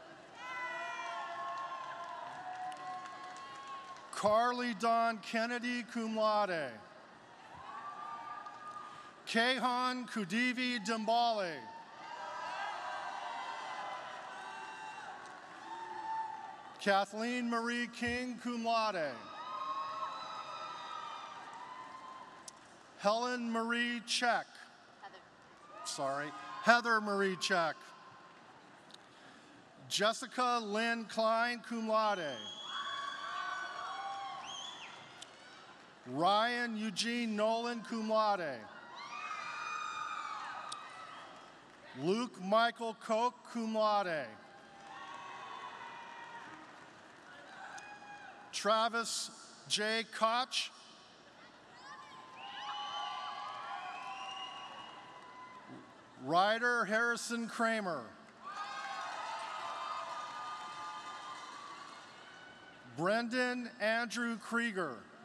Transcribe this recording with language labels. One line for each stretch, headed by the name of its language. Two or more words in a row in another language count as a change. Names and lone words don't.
English: Carly Dawn Kennedy,
Latin: cum laude.
English: Kehan Kudivi Dimbali. Kathleen Marie King,
Latin: cum laude.
English: Helen Marie Check. Heather Marie Check. Jessica Lynn Klein,
Latin: cum laude.
English: Ryan Eugene Nolan,
Latin: cum laude.
English: Luke Michael Koch,
Latin: cum laude.
English: Travis J. Koch. Ryder Harrison Kramer. Brendan Andrew Krieger.